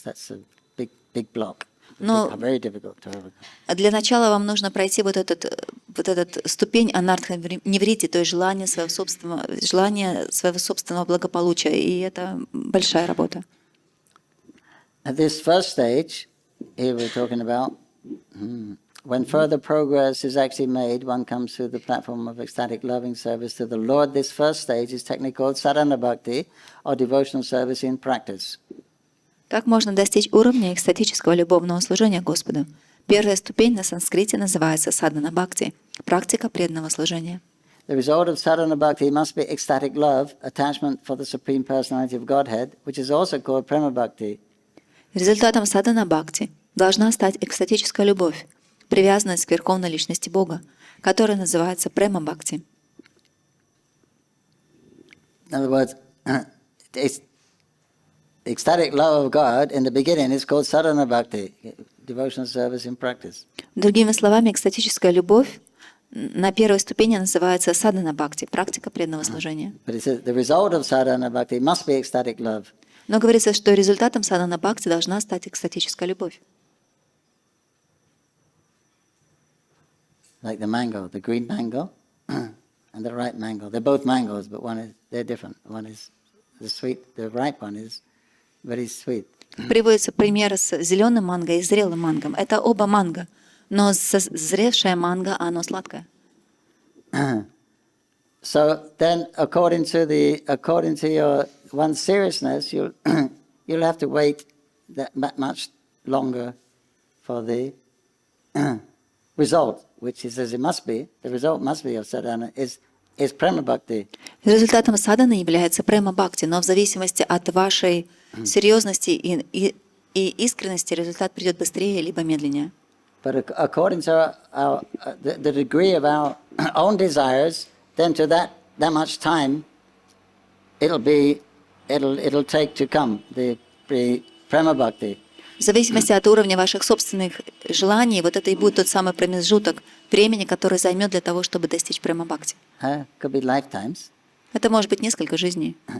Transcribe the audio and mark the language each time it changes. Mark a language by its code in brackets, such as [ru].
[en] That's a big block. Very difficult to overcome. [ru] Для начала вам нужно пройти вот этот ступень анартха-ниврити, то есть желание своего собственного благополучия, и это большая работа. [en] At this first stage, here we're talking about when further progress is actually made, one comes to the platform of ecstatic loving service to the Lord. This first stage is technically called sadhana bhakti, or devotional service in practice. [ru] Как можно достичь уровня экстатического любовного служения Господу? Первая ступень на санскрите называется садхана бхакти, практика преданного служения. [en] The result of sadhana bhakti must be ecstatic love, attachment for the Supreme Personality of Godhead, which is also called prema bhakti. [ru] Результатом садхана бхакти должна стать экстатическая любовь, привязанность к Верховной Личности Бога, которая называется према бхакти. [en] In other words, ecstatic love of God in the beginning is called sadhana bhakti, devotional service in practice. [ru] Другими словами, экстатическая любовь на первой ступени называется садхана бхакти, практика преданного служения. [en] But it says the result of sadhana bhakti must be ecstatic love. [ru] Но говорится, что результатом садхана бхакти должна стать экстатическая любовь. [en] Like the mango, the green mango and the ripe mango. They're both mangoes, but they're different. One is the sweet, the ripe one is very sweet. [ru] Приводится пример с зеленым манго и зрелым мангом. Это оба манго, но созревшее манго, оно сладкое. [en] So then, according to your one's seriousness, you'll have to wait that much longer for the result, which is as it must be. The result must be of sadhana is prema bhakti. [ru] Результатом садханы является према бхакти, но в зависимости от вашей серьезности и искренности результат придет быстрее либо медленнее. [en] But according to the degree of our own desires, then to that much time, it'll take to come the prema bhakti. [ru] В зависимости от уровня ваших собственных желаний, вот это и будет тот самый промежуток времени, который займет для того, чтобы достичь према бхакти. [en] Could be lifetimes. [ru] Это может быть несколько жизней.